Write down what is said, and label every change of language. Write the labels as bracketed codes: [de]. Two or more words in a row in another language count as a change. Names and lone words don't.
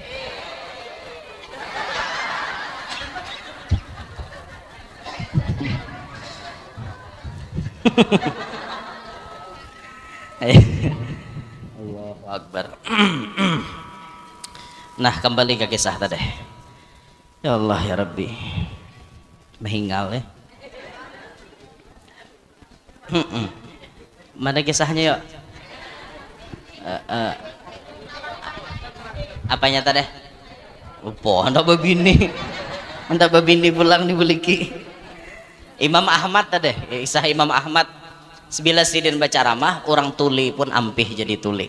[ar] Allahu Akbar. [bjn] Nah, kembali ke kisah tadi. [ar] Ya Allah ya Rabbi. [bjn] Menghingal ya. Mana kisahnya yuk? Apanya tadi? Lupa, hendak babini pulang dibeliki. Imam Ahmad tadi, kisah Imam Ahmad. Sebila sidin baca ramah, orang tuli pun ampih jadi tuli.